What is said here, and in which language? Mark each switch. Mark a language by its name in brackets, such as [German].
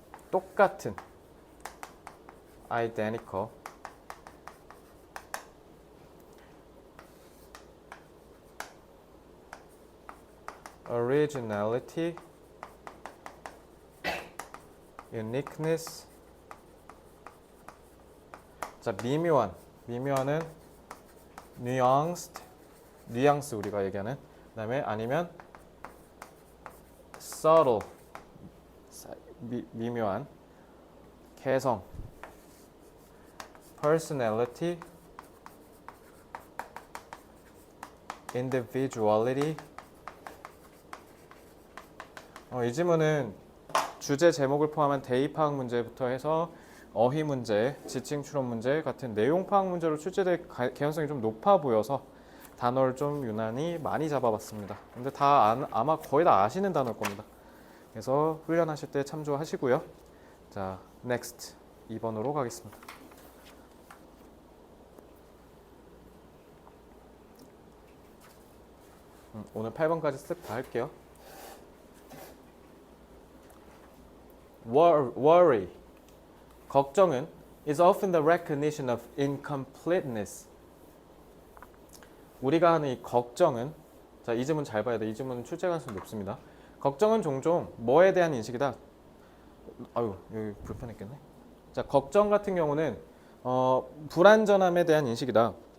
[Korean] 똑같은 [English] identical originality uniqueness. [Korean] 자, 미묘한은 nuanced, 뉘앙스 우리가 얘기하는. 그다음에 아니면 subtle, 미묘한. 개성, [English] personality, individuality. [Korean] 이 지문은 주제 제목을 포함한 대의 파악 문제부터 해서 어휘 문제, 지칭 추론 문제 같은 내용 파악 문제로 출제될 개연성이 좀 높아 보여서 단어를 좀 유난히 많이 잡아봤습니다. 근데 아마 거의 다 아시는 단어일 겁니다. 그래서 훈련하실 때 참조하시고요. 자, next 2번으로 가겠습니다. 오늘 8번까지 쓱 다 할게요. [English] Worry, [Korean] 걱정은 [English] is often the recognition of incompleteness. [Korean] 우리가 하는 이 걱정은, 자, 이 지문 잘 봐야 돼. 이 지문은 출제 가능성이 높습니다. 걱정은 종종 뭐에 대한 인식이다? 아유, 여기 불편했겠네. 자, 걱정 같은 경우는 불안전함에 대한 인식이다.